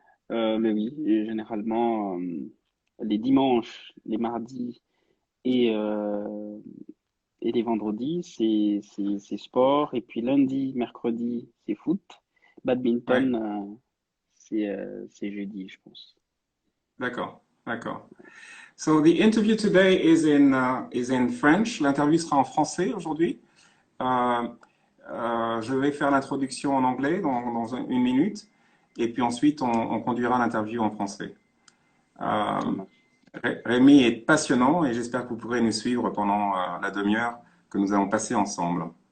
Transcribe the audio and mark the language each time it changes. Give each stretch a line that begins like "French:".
French: Mais oui, et généralement, les dimanches, les mardis et, euh, et les vendredis, c'est sport. Et puis lundi, mercredi, c'est foot. Ouais, Badminton, c'est jeudi, je pense. d'accord, d'accord.
English: So the interview today is in French.
French: L'interview sera en français aujourd'hui. Euh, je vais faire l'introduction en anglais une minute, et puis ensuite on conduira l'interview en français. Euh, Ça marche. Rémi est passionnant et j'espère que vous pourrez nous suivre pendant la demi-heure que nous allons passer ensemble.